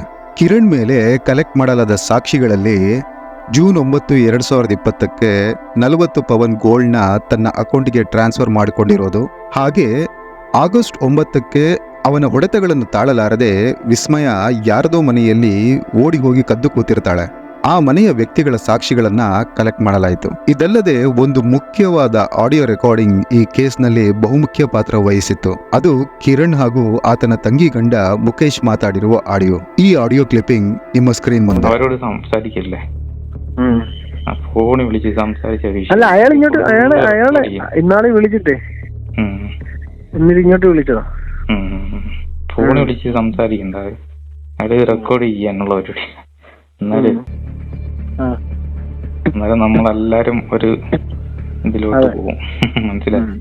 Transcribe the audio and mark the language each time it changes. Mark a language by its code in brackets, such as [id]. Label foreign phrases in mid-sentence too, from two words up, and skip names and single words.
[kn] ಕಿರಣ್ ಮೇಲೆ ಕಲೆಕ್ಟ್ ಮಾಡಲಾದ ಸಾಕ್ಷಿಗಳಲ್ಲಿ ಜೂನ್ 9, 2020ಕ್ಕೆ 40 ಪವನ್ ಗೋಲ್ಡ್ನ ತನ್ನ ಅಕೌಂಟ್ಗೆ ಟ್ರಾನ್ಸ್ಫರ್ ಮಾಡಿಕೊಂಡಿರೋದು, ಹಾಗೆ ಆಗಸ್ಟ್ 9ಕ್ಕೆ ಅವನ ಹೊಡೆತಗಳನ್ನು ತಾಳಲಾರದೆ ವಿಸ್ಮಯ ಯಾರದೋ ಮನೆಯಲ್ಲಿ ಓಡಿ ಹೋಗಿ ಕದ್ದು ಕೂತಿರ್ತಾಳೆ. ಆ ಮನೆಯ ವ್ಯಕ್ತಿಗಳ ಸಾಕ್ಷಿಗಳನ್ನ ಕಲೆಕ್ಟ್ ಮಾಡಲಾಯಿತು. ಇದಲ್ಲದೆ ಒಂದು ಮುಖ್ಯವಾದ ಆಡಿಯೋ ರೆಕಾರ್ಡಿಂಗ್ ಈ ಕೇಸ್ನಲ್ಲಿ ಬಹುಮುಖ್ಯ ಪಾತ್ರ ವಹಿಸಿತ್ತು. ಅದು ಕಿರಣ್ ಹಾಗೂ ಆತನ ತಂಗಿ ಗಂಡ ಮುಖೇಶ್ ಮಾತಾಡಿರುವ ಆಡಿಯೋ. ಈ ಆಡಿಯೋ ಕ್ಲಿಪ್ಪಿಂಗ್ ನಿಮ್ಮ ಸ್ಕ್ರೀನ್ ಮುಂದೆ. [ml] അവരോട് സംസാരിക്കില്ലേ ഫോണിൽ വിളിച്ച് സംസാരിച്ച വിഷയം അല്ല അയാൾ ഇങ്ങോട്ട് അയാളെ ഇന്നാളെ വിളിച്ചിട്ടേ എന്നിട്ട് ഇങ്ങോട്ട് വിളിച്ചതാ. ഫോണിൽ വിളിച്ച് സംസാരിക്കണ്ട, അത് റെക്കോർഡ് ചെയ്യാനുള്ള പരിപാടി. എന്നാലും നമ്മളെല്ലാരും ഒരു ഇതിലോട്ട് പോകും, മനസ്സിലായി?